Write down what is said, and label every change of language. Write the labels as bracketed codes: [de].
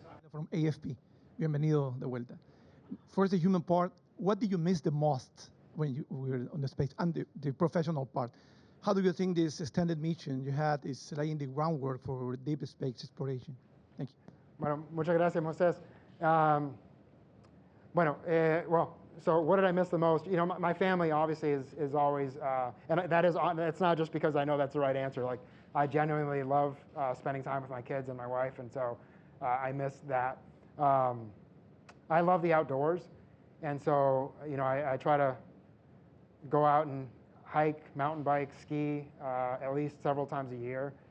[en] From AFP. [es] Bienvenido de vuelta. [en] First, the human part. What do you miss the most when you were on the space, and the professional part? How do you think this extended mission you had is laying the groundwork for deep space exploration? Thank you. [es] Bueno, muchas gracias, Moisés. [en] Well, so what did I miss the most? You know, my family obviously is always, and it's not just because I know that's the right answer. Like, I genuinely love spending time with my kids and my wife, and so I miss that. I love the outdoors, and so, you know, I try to go out and hike, mountain bike, ski at least several times a year.